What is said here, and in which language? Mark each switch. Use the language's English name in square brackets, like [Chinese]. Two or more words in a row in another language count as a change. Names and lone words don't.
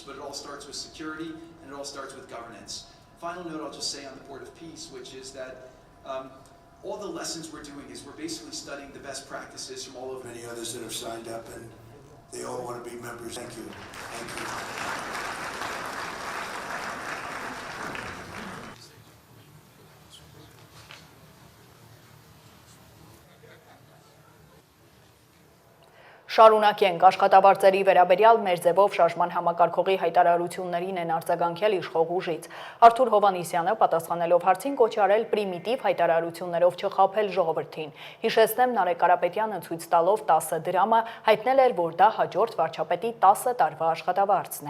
[English] But it all starts with security, and it all starts with governance. Final note I'll just say on the Board of Peace, which is that all the lessons we're doing is we're basically studying the best practices from all over. Many others that have signed up, and they all want to be members. Thank you. Thank you. [Armenian] Շարունակենք աշխատավարձերի վերաբերյալ մեր ձևով շարժման համակարգողի հայտարարություններին են արձագանքել իշխող ուժից։ Արթուր Հովհաննիսյանը պատասխանելով հարցին կոչ արել պրիմիտիվ հայտարարություններով չխաբել ժողովրդին։ Հիշեցնեմ, Նարեկ Կարապետյանը ցույց տալով 10 դրամը հայտնել էր, որ դա հաջորդ վարչապետի 10 տարվա աշխատավարձն է։